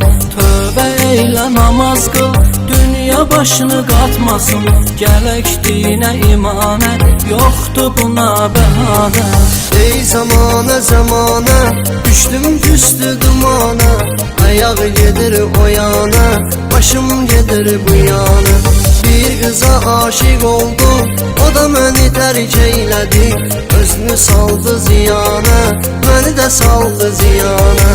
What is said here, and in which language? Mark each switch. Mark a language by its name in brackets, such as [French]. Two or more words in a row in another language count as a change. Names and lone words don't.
[Azerbaijani] Tövbə eylə namaz qıl, dünya başını qatmasın, gələk dinə imanə, yoxdur buna bəhanə. Ey zamana zamana, düştüm küstü dumana, ayağı gelir o yana, başım gelir bu yana. [Turkish] Bir kıza aşık oldum, o da beni terk eyledi, [Azerbaijani] özünü saldı ziyana, [Turkish] beni de saldı ziyana.